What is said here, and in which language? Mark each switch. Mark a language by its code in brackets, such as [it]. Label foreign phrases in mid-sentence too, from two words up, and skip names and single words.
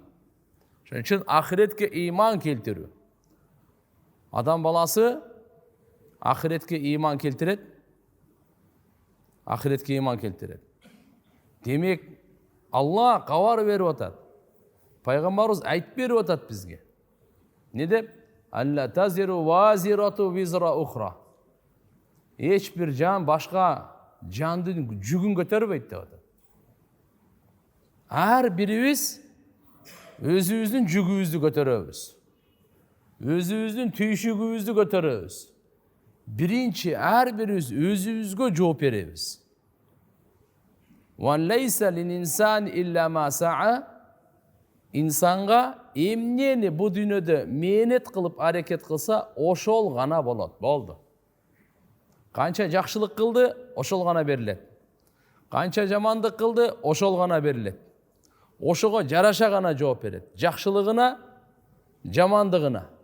[ky] Ошон үчүн ахиретке иман келтирүү. Адам баласы ахиретке иман келтирет. Ахиретке иман келтирет. Демек, Алла кабар берип атат. Пайгамбарыбыз айтып берип атат бизге. Не деп? [ar] ألا تزر وازرة وزر أخرى. [ky] Эч бир жан башка жандын жүгүн көтөрбөйт деп атат. Ар бирибиз өзүбүздүн жүгүбүздү көтөрөбүз. Өзүбүздүн түйшүгүбүздү көтөрөбүз. Биринчи ар бирибиз өзүбүзгө жооп беребиз. [ar] وليس للإنسان إلا ما سعى. [ky] Инсанга эмнени бу дүйнөдө мээнет кылып аракет кылса, ошол гана болот. Болду. Канча жакшылык кылды, ошол гана берилет. Канча жамандык кылды, ошол гана берилет. Ошого жараша гана жооп берет. Жакшылыгына, жамандыгына.